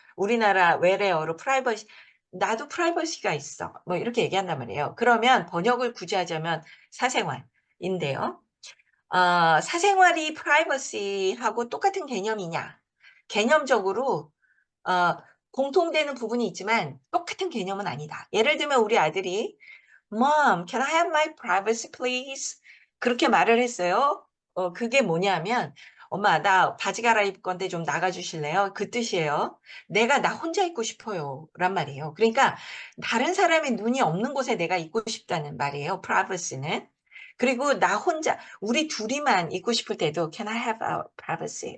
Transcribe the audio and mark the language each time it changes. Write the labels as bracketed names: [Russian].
[Korean] 우리나라 외래어로 privacy 나도 프라이버시가 있어. 뭐 이렇게 얘기한단 말이에요. 그러면 번역을 굳이 하자면 사생활인데요. 사생활이 프라이버시하고 똑같은 개념이냐? 개념적으로 어, 공통되는 부분이 있지만 똑같은 개념은 아니다. 예를 들면 우리 아들이 [English] Mom, can I have my privacy please? [Korean] 그렇게 말을 했어요. 그게 뭐냐면 엄마 나 바지 갈아입을 건데 좀 나가 주실래요? 그 뜻이에요. 내가 나 혼자 있고 싶어요. 란 말이에요. 그러니까 다른 사람의 눈이 없는 곳에 내가 있고 싶다는 말이에요. privacy는. 그리고 나 혼자 우리 둘이만 있고 싶을 때도 [English] Can I have our privacy?